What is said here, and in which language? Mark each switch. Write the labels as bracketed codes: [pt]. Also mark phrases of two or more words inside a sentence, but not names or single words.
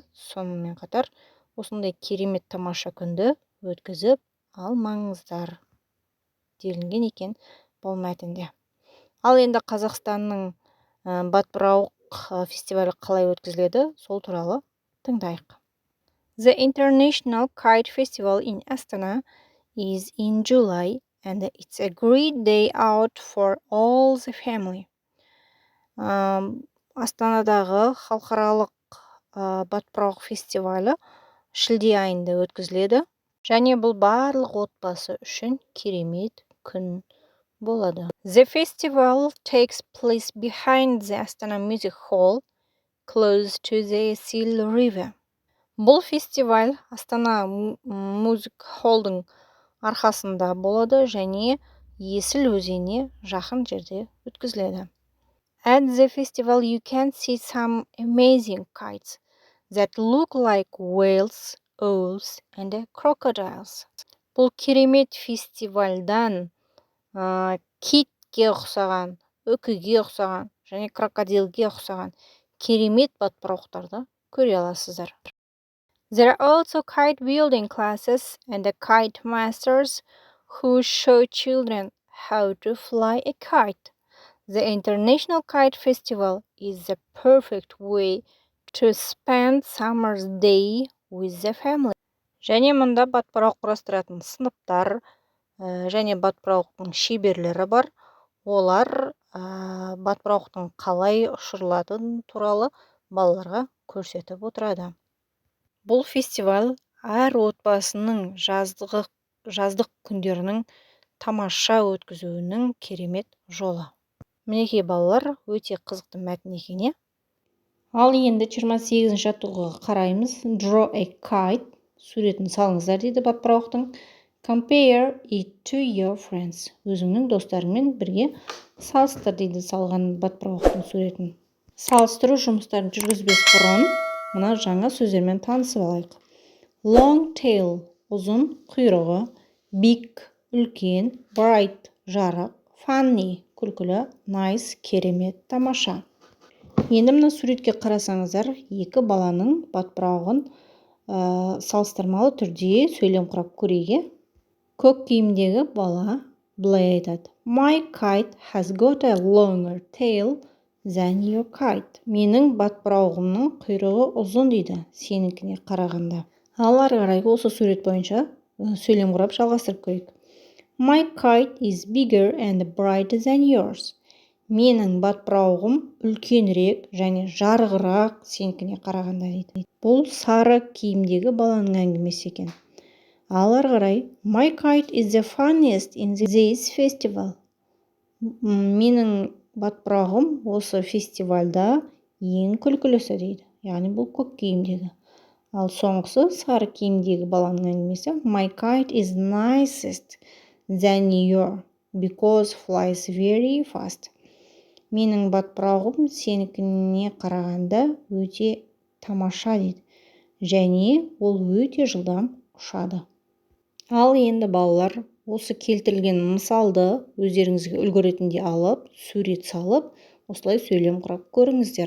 [kk] Сонымен қатар осындай керемет тамаша күнді өткізіп алмаңыздар делінген екен бұл мәтінде. Ал енді Қазақстанның батпырауық фестивалі қалай өткізіледі, сол туралы тыңдайық. [en] The International Kite Festival in Astana is in July, and it's a great day out for all the family. [kk] Астанадағы халықаралық батпырауық фестивалі шілде айында өткізіледі, және бұл барлық отбасы үшін керемет күн болады. [en] The festival takes place behind the Astana Music Hall, close to the Sil River. [kk] Бұл фестиваль Астана Music Hall'дың арқасында болады және Есіл өзеніне жақын жерде өткізіледі. [en] At the festival you can see some amazing kites that look like whales, owls, and crocodiles. [kk] Бұл керемет фестивальдан китке ұқсаған, үкіге ұқсаған және крокодилге ұқсаған керемет батпырауықтарды көре аласыздар. [en] There are also kite building classes and kite masters who show children how to fly a kite. The International Kite Festival is the perfect way to spend summer's day with the family. [kk] Және мұнда батпырауық құрастыратын сыныптар және батпырауықтың шеберлері бар. Олар батпырауықтың қалай ұшырылатыны туралы балаларға көрсетіп отырады. Бұл фестиваль әр отбасының жаздық күндерінің тамаша өткізуінің керемет жолы. Мінекей балалар, өте қызықты мәтін екен. Ал енді 28-ші жаттығуға қараймыз. [en] Draw a kite. [kk] Суретін салыңыздар дейді батпырауықтың. [en] Compare it to your friends. [kk] Өзіңнің достарыңмен бірге салыстыр дейді салған батпырауықтың суретін. Салыстыру жұмыстарын жүргізбес бұрын мына жаңа сөздермен танысып алайық. [en] Long tail, [kk] ұзын құйрығы, big, үлкен, bright, жарық, funny, күлкілі, nice, керемет, тамаша. Енді мына суретке қарасаңыздар, екі баланың батпырауығын салыстырмалы түрде сөйлем құрап көрейік. Көк киімдегі бала былай айтады. [en] My kite has got a longer tail than your kite. [kk] Менің батпырауығымның құйрығы ұзын дейді, сенікіне қарағанда. Ал ары қарай осы сурет бойынша сөйлем құрап жалғастырып көрейік. [en] My kite is bigger and brighter than yours. [kk] Менің батпырауығым үлкенірек және жарығырақ сенікіне қарағанда дейді. Бұл сары киімдегі баланың әңгімесі екен. Ал ары қарай, [en] My kite is the funniest in this festival. [kk] Менің батпырауығым осы фестивальда ең күлкілісі дейді. Яғни бұл көк киімдегі. Ал соңғысы сары киімдегі баланың әңгімесі. [en] My kite is nicest than your because flies very fast. [kk] Менің батпырауығым сенікіне қарағанда өте тамаша дейді. Және ол өте жылдам ұшады. Ал енді балалар осы келтірілген мысалды өздеріңізге үлгі ретінде алып, сурет салып, осылай сөйлем құрап көріңіздер.